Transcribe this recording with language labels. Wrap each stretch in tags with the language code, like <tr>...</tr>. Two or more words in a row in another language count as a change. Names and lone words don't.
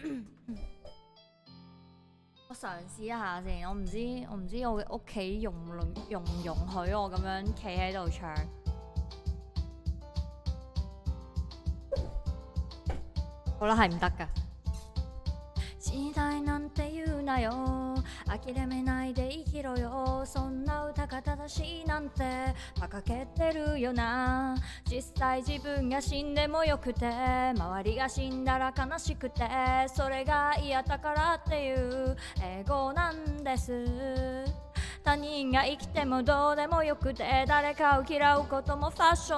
<yue>我嘗試一下先，我唔知我嘅屋企容唔容許我咁樣企喺度唱。好啦，係唔得㗎。</yue> <ja>時代なんて言うなよ諦めないで生きろよそんな歌が正しいなんて馬鹿げてるよな実際自分が死んでもよくて周りが死んだら悲しくてそれが嫌だからっていう英語なんです他人が生きてもどうでもよくて誰かを嫌うこともファッショ</ja>